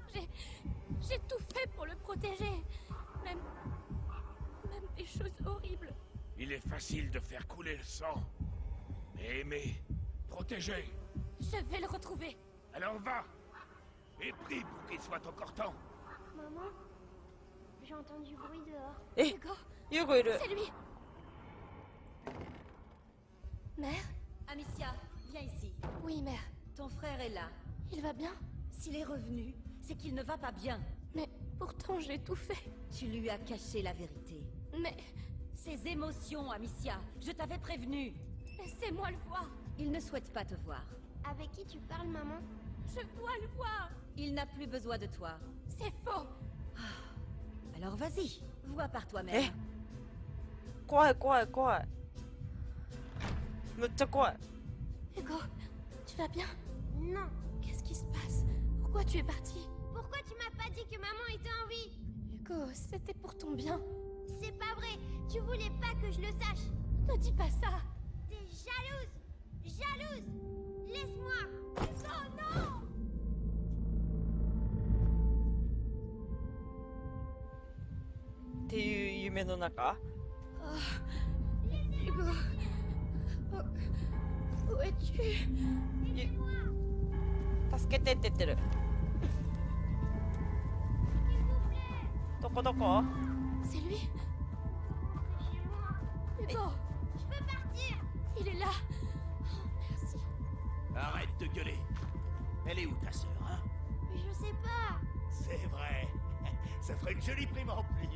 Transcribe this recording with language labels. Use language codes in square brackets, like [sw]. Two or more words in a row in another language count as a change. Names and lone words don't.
[fr] J'ai tout fait pour le protéger. Même des choses horribles. Il est facile de faire couler le sang. Mais aimer, protéger. Je vais le retrouver. Alors va et prie pour qu'il soit encore temps. Maman? J'ai entendu du bruit dehors. [ja] え、 [fr] Hugo, [ja] ユーゴいる。 [fr] c'est lui. Mère? Amicia, viens ici. Oui, mère. Ton frère est là. Il va bien? S'il est revenu, c'est qu'il ne va pas bien. Mais pourtant, j'ai tout fait. Tu lui as caché la vérité. Mais Ses émotions, Amicia. Je t'avais prévenu. laissez-moi le voir. Il ne souhaite pas te voir. Avec qui tu parles, maman? Je dois le voir. Il n'a plus besoin de toi. C'est faux. Alors vas-y, vois par toi-même. [ja] え怖い怖い怖いむっちゃ怖い [fr] Hugo, tu vas bien? Non. Qu'est-ce qui se passe? Pourquoi tu es parti? Pourquoi tu m'as pas dit que maman était en vie? Hugo, c'était pour ton bien. C'est pas vrai. Tu voulais pas que je le sache. Ne dis pas ça. T'es jalouse. Jalouse. Laisse-moi. Oh non. [ja] っていう夢の中 [fr] Hugo. Où es-tu? [ja] 助けてって言ってるどこどこ [fr] C'est lui? Hugo, Je peux partir. il est là. Oh, merci. Arrête de gueuler. Elle est où ta sœur, hein? Je sais pas. C'est vrai. Ça ferait une jolie prime en plus.